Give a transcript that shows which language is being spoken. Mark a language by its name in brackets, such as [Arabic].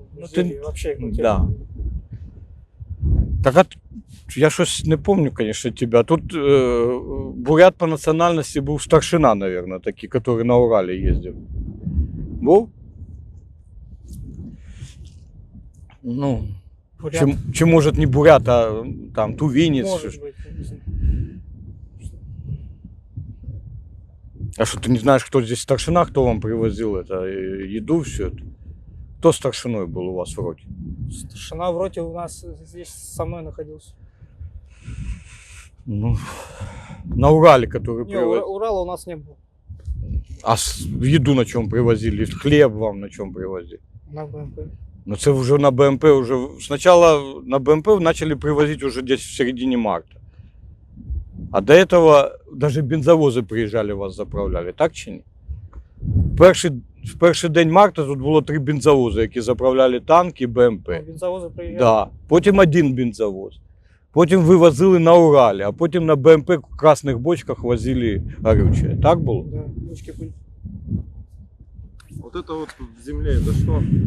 [Russian] Ну, жили вообще. Ну, Да. [Ukrainian] Так, я щось не пам'ятаю, звісно, тебе. Тут бурят по національності був старшина, мабуть, такий, який на Уралі їздив. Був? Ну, Бурят. [Russian] чи может не бурят, а там тувинец. Может быть. не знаю. А что, ты не знаешь, кто здесь старшина, кто вам привозил это, еду, все это? Кто старшиной был у вас в роте? Старшина в роте у нас здесь со мной находился. Ну, на Урале, который Не, привозил. Урала у нас не было. А еду на чем привозили? Хлеб вам на чем привозили? На БМП. [Ukrainian] Ну, це вже на БМП уже. [Russian] Сначала на БМП начали привозить уже где-то в середине марта. А до этого даже бензовози приїжджали, вас заправляли, [Ukrainian] так чи ні? В перший день марта тут було 3 бензовози, які заправляли танки, БМП. [Russian] Бензовозы приезжали. [Ukrainian] Да. Потім один бензовоз. Потім вивозили на Уралі, а потім на БМП в красних бочках [Russian] возили горючее. [Ukrainian] Так було? [Russian] Да, бочки были. Вот это вот в земле, это что?